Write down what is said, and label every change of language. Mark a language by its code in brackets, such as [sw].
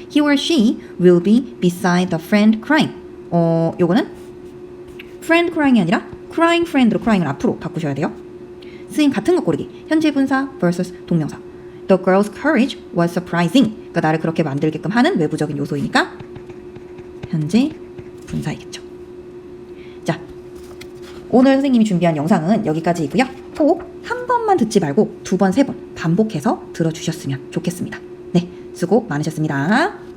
[en] He or she will be beside the friend crying. [ko] 요거는 [en] friend crying [ko] 이 아니라 [en] crying friend [ko] 로 crying을 앞으로 바꾸셔야 돼요. 쓰임 같은 거 고르기. 현재 분사 vs 동명사. [en] The girl's courage was surprising. [ko] 그러니까 나를 그렇게 만들게끔 하는 외부적인 요소이니까 현재 분사이겠죠. 자, 오늘 선생님이 준비한 영상은 여기까지이고요. 꼭 한 번만 듣지 말고 두 번, 세 번 반복해서 들어주셨으면 좋겠습니다. 네, 수고 많으셨습니다.